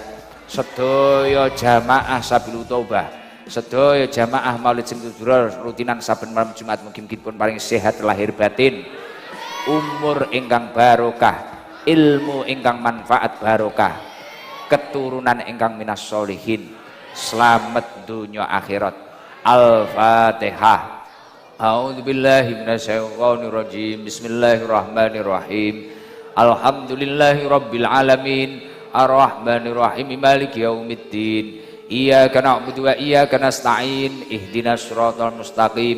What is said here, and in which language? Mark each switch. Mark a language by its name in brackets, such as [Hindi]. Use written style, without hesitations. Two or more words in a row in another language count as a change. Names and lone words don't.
[Javanese] Sedaya jamaah Sabilul Taubah, sedaya jamaah Maulid Simtudurur rutinan saben malam Jumat mugi-mugi dipun paringi sehat lahir batin, umur ingkang barokah, ilmu ingkang manfaat barokah, keturunan ingkang [Arabic] من الصالحين, [Javanese] selamat dunia akhirat. [Arabic] Al-Fatihah. أعوذ بالله من الشيطان الرجيم بسم الله الرحمن الرحيم. الحمد لله رب العالمين. الرحمن الرحيم مالك يوم الدين. إياك نعبد وإياك نستعين اهدنا الصراط المستقيم.